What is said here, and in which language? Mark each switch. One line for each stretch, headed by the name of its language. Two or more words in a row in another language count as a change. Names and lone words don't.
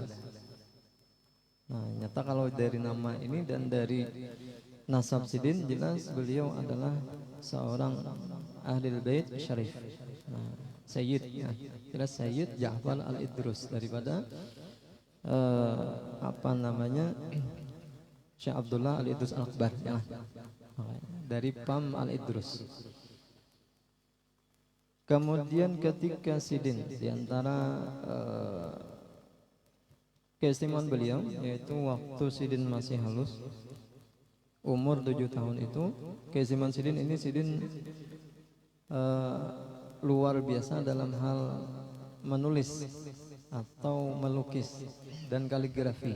Banjar: Nah, nyata kalau dari nama ini dan dari nasab Sidin jelas beliau adalah seorang Ahlul Bait Syarif. Nah, Sayyid ya, jelas Sayyid Ja'far Al-Idrus daripada apa namanya? Syekh Abdullah Al-Idrus Al-Akbar ya. Dari Pam Al-Idrus. Kemudian ketika Sidin, diantara keistimewaan beliau yaitu waktu Sidin masih halus, umur 7 tahun itu, keistimewaan Sidin ini, Sidin luar biasa dalam hal menulis atau melukis dan kaligrafi.